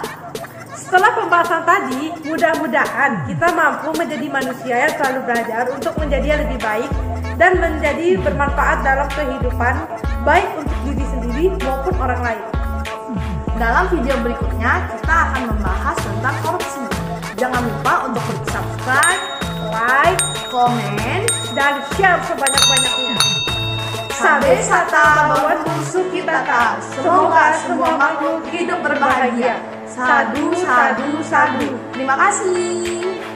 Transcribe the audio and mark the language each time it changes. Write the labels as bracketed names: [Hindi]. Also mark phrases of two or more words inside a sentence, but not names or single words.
[Indonesian] Setelah pembahasan tadi, mudah-mudahan kita mampu menjadi manusia yang selalu belajar untuk menjadi lebih baik dan menjadi bermanfaat dalam kehidupan, baik untuk diri sendiri maupun orang lain. Dalam video berikutnya, kita akan membahas tentang korupsi. Jangan lupa untuk [English] subscribe, like, [Indonesian] komen, dan share sebanyak-banyaknya. [Pali] Sabe sata bawat suki tata. [Indonesian] Semoga semua makhluk hidup berbahagia. [Pali] Sadu, sadu, sadu. [Indonesian] Terima kasih.